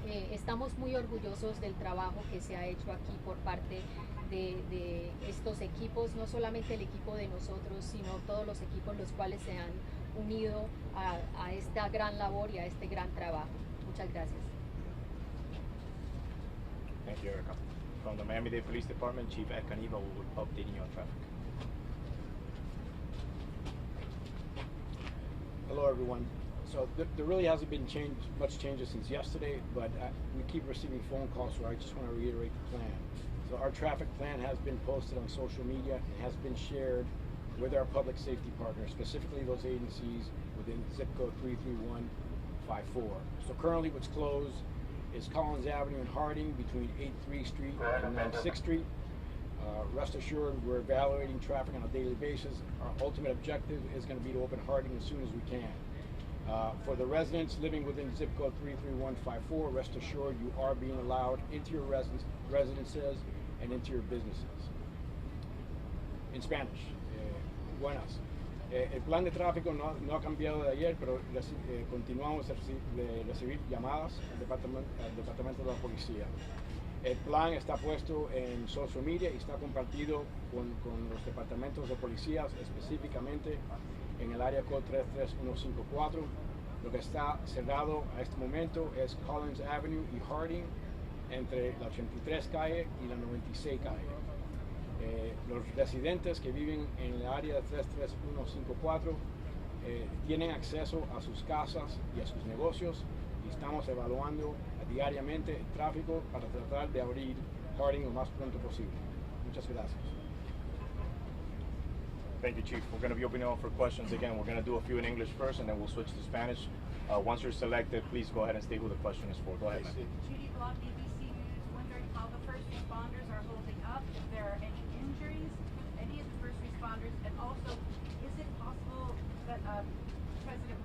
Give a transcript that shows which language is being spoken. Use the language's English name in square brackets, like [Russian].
[Spanish] Estamos muy orgullosos del trabajo que se ha hecho aquí por parte de estos equipos, no solamente el equipo de nosotros, sino todos los equipos los cuales se han unido a esta gran labor y a este gran trabajo. Muchas gracias. [English] Thank you, Erica. From the Miami-Dade Police Department, Chief Ed Caniva will be updating you on traffic. Hello, everyone. So there really hasn't been much changes since yesterday, but we keep receiving phone calls, so I just want to reiterate the plan. So our traffic plan has been posted on social media and has been shared with our public safety partners, specifically those agencies within zip code 33154. So currently what's closed is Collins Avenue and Harding between 83 Street and 96th Street. Rest assured, we're evaluating traffic on a daily basis. Our ultimate objective is going to be to open Harding as soon as we can. For the residents living within zip code 33154, rest assured you are being allowed into your residences and into your businesses. In Spanish, [Spanish] buenas. El plan de tráfico no ha cambiado de ayer, pero continuamos de recibir llamadas al departamento de la policía. El plan está puesto en social media y está compartido con los departamentos de policías, específicamente en el área code 33154. Lo que está cerrado a este momento es Collins Avenue y Harding, entre la 83 calle y la 96 calle. Los residentes que viven en el área de 33154 tienen acceso a sus casas y a sus negocios, y estamos evaluando diariamente el tráfico para tratar de abrir Harding lo más pronto posible. Muchas gracias. [English] Thank you, Chief. We're going to be opening up for questions again. We're going to do a few in English first, and then we'll switch to Spanish. Once you're selected, please go ahead and state who the question is for. Go ahead, ma'am. Judy Block, BBC News, wondering how the first responders are holding up, if there are any injuries, any of the first responders, and also, is it possible that President